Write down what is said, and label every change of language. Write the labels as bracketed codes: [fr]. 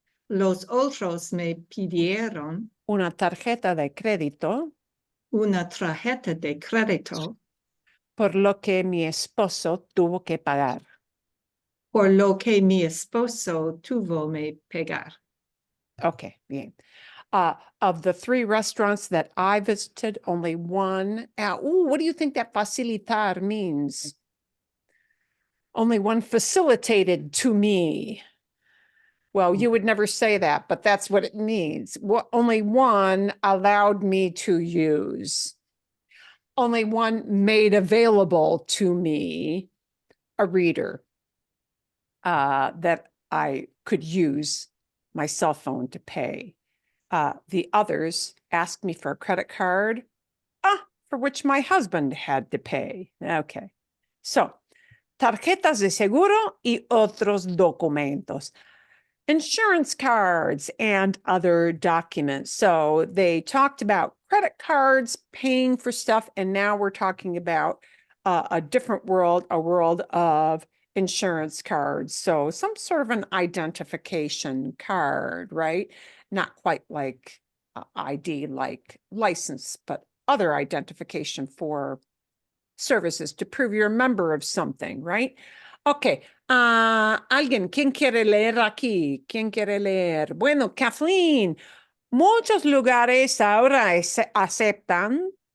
[es] Los otros me pidieron una tarjeta de crédito, una tarjeta de crédito, por lo que mi esposo tuvo que pagar. por lo que mi esposo tuvo que pagar. Okay, bien. [en] Of the 3 restaurants that I visited, only one. What do you think that facilitar means? Only one facilitated to me. Well, you would never say that, but that's what it means. Only one allowed me to use. Only one made available to me, a reader, that I could use my cell phone to pay. The others asked me for a credit card, for which my husband had to pay. Okay. [es] So, tarjetas de seguro y otros documentos. [en] Insurance cards and other documents. So they talked about credit cards, paying for stuff, and now we're talking about a different world, a world of insurance cards. So some sort of an identification card, right? Not quite like ID, like license, but other identification for services to prove you're a member of something, right? Okay. [es] Alguien, ¿quién quiere leer aquí? ¿Quién quiere leer? Bueno, Kathleen, muchos lugares ahora aceptan.